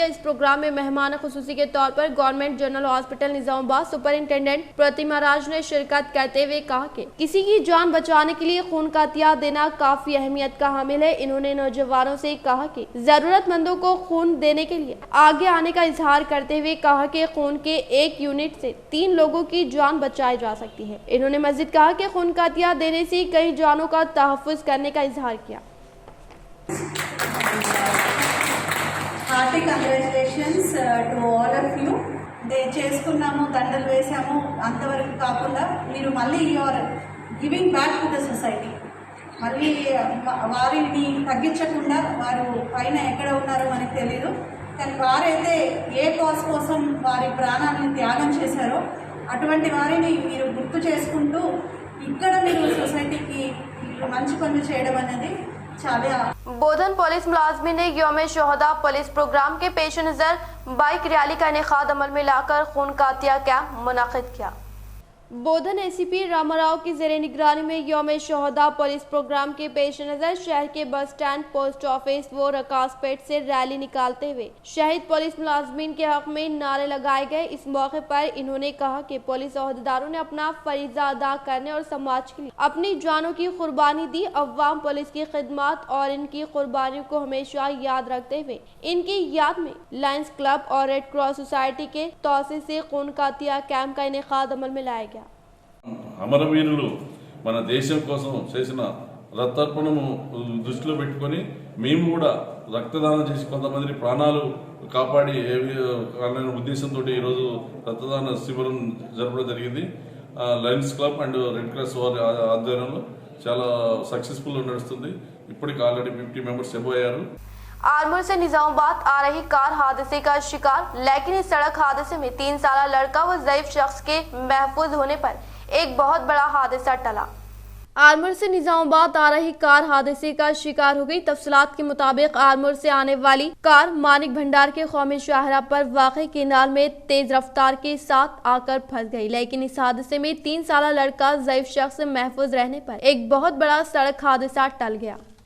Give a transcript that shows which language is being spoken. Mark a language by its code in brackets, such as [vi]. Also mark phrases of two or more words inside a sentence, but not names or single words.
[ur] اس پروگرام میں مہمان خصوصی کے طور پر گورنمنٹ جنرل ہاسپٹل نظام آباد سپرنٹنڈنٹ پرتیما راج نے شرکت کرتے ہوئے کہا کہ کسی کی جان بچانے کے لیے خون کا عطیہ دینا کافی اہمیت کا حامل ہے. انہوں نے نوجوانوں سے کہا کہ ضرورت مندوں کو خون دینے کے لیے آگے آنے کا اظہار کرتے ہوئے کہا کہ خون کے ایک یونٹ سے 3 لوگوں کی جان بچائی جا سکتی ہے. انہوں نے مزید کہا کہ خون کا عطیہ دینے سے کئی جانوں کا تحفظ کرنے کا اظہار کیا. [en] Hearty congratulations to all of you [te] చేసుకున్నాము, దండలు వేసాము, అంతవరకు కాకుండా మీరు మళ్ళీ [en] you're giving back to the society. [te] మళ్ళీ వారిని తగ్గించకుండా వారు పైన ఎక్కడ ఉన్నారో మనకు తెలియదు, కానీ వారైతే ఏ కాజ్ కోసం వారి ప్రాణాలను త్యాగం చేశారో అటువంటి వారిని మీరు గుర్తు చేసుకుంటూ ఇక్కడ మీరు సొసైటీకి మంచి పనులు చేయడం అనేది చాలా। [ur] بودھن پولیس ملازمین نے یوم شہدا پولیس پروگرام کے پیش نظر بائک ریلی کا انعقاد عمل میں لا کر خون کا عطیہ کیمپ منعقد کیا. بودھن اے سی پی راما راؤ کی زیر نگرانی میں یوم شہدا پولیس پروگرام کے پیش نظر شہر کے بس اسٹینڈ، پوسٹ آفس و رکاس پیٹ سے ریلی نکالتے ہوئے شہید پولیس ملازمین کے حق میں نعرے لگائے گئے. اس موقع پر انہوں نے کہا کہ پولیس عہدیداروں نے اپنا فریضہ ادا کرنے اور سماج کے لیے اپنی جانوں کی قربانی دی. عوام پولیس کی خدمت اور ان کی قربانیوں کو ہمیشہ یاد رکھتے ہوئے ان کی یاد میں لائنز کلب اور ریڈ کراس سوسائٹی کے طور سے خون کا عطیہ کیمپ کا انعقاد عمل میں لایا گیا. [te] అమరవీరులు మన దేశం కోసం చేసిన రక్తార్పణము దృష్టిలో పెట్టుకొని మేము కూడా రక్తదానం చేసి కొంతమంది ప్రాణాలు కాపాడి అనే ఉద్దేశంతో ఈరోజు రక్తదాన శిబిరం జరపడం జరిగింది। లయన్స్ క్లబ్ అండ్ రెడ్ క్రాస్ వారి ఆధ్వర్యంలో చాలా సక్సెస్ఫుల్ నడుస్తుంది। ఇప్పటికి ఆల్రెడీ 50 మెంబర్స్ అయ్యారు। [ur] آرمور سے نظام آباد آ رہی کار حادثے کا شکار، لیکن اس سڑک حادثے میں 3 سالہ لڑکا و ضعیف شخص کے محفوظ ہونے پر ایک بہت بڑا حادثہ ٹلا. آرمور سے نظام آباد آ رہی کار حادثے کا شکار ہو گئی. تفصیلات کے مطابق آرمور سے آنے والی کار مانک بھنڈار کے قومی شاہراہ پر واقع کینال میں تیز رفتار کے ساتھ آ کر پھنس گئی، لیکن اس حادثے میں 3 سالہ لڑکا ضعیف شخص محفوظ رہنے پر ایک بہت بڑا سڑک حادثہ ٹل گیا.